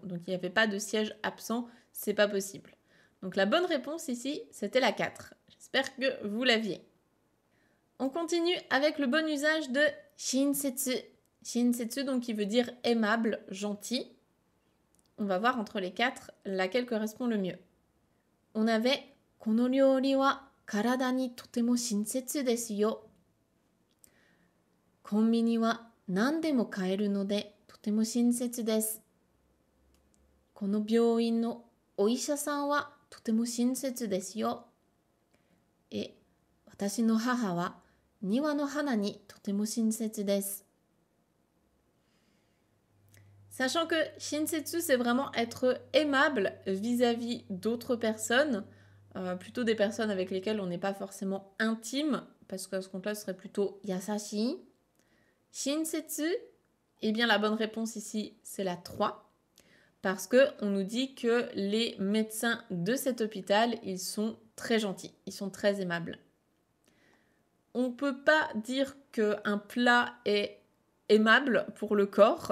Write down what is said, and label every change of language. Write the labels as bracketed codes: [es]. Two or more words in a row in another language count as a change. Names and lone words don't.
[fr] Donc il n'y avait pas de siège absent, c'est pas possible. Donc la bonne réponse ici, c'était la 4. J'espère que vous l'aviez. On continue avec le bon usage de shinsetsu. Shinsetsu, donc qui veut dire aimable, gentil. On va voir entre les 4 laquelle correspond le mieux. On avait [ja] この料理は体にとても親切ですよ. コンビニは何でも買えるのでとても親切です。この病院のお医者さんはとても親切ですよ。 [fr] Et [ja] 私の母は庭の花にとても親切です。 [fr] Sachant que shinsetsu, c'est vraiment être aimable vis-à-vis d'autres personnes, plutôt des personnes avec lesquelles on n'est pas forcément intime, parce qu'à ce compte-là, ce serait plutôt yasashi. Shinsetsu, eh bien la bonne réponse ici, c'est la 3. Parce qu'on nous dit que les médecins de cet hôpital, ils sont très gentils, ils sont très aimables. On ne peut pas dire qu'un plat est aimable pour le corps.